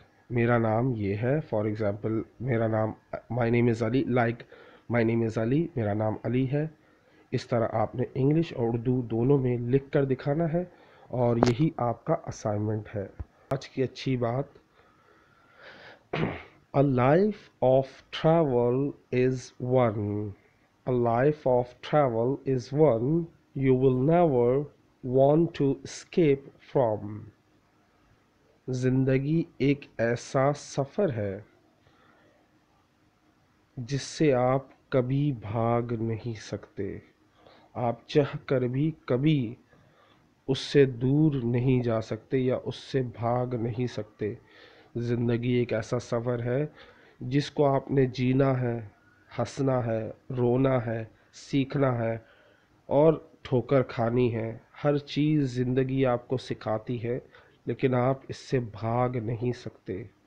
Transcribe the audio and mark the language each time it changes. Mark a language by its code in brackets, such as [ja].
[ur] میرا نام یہ ہے، [en] for example [ur] میرا نام، [en] my name is Ali, [ur] لائک مائی نیم از علی، میرا نام علی ہے۔ اس طرح آپ نے انگلش اور اردو دونوں میں لکھ کر دکھانا ہے اور یہی آپ کا اسائنمنٹ ہے۔ آج کی اچھی بات، [en] A life of travel is one. A life of travel is one you will never want to escape from. [ur] زندگی ایک ایسا سفر ہے جس سے آپ کبھی بھاگ نہیں سکتے، آپ چاہ کر بھی کبھی اس سے دور نہیں جا سکتے یا اس سے بھاگ نہیں سکتے۔ زندگی ایک ایسا سفر ہے جس کو آپ نے جینا ہے، ہنسنا ہے، رونا ہے، سیکھنا ہے اور ٹھوکر کھانی ہے۔ ہر چیز زندگی آپ کو سکھاتی ہے لیکن آپ اس سے بھاگ نہیں سکتے۔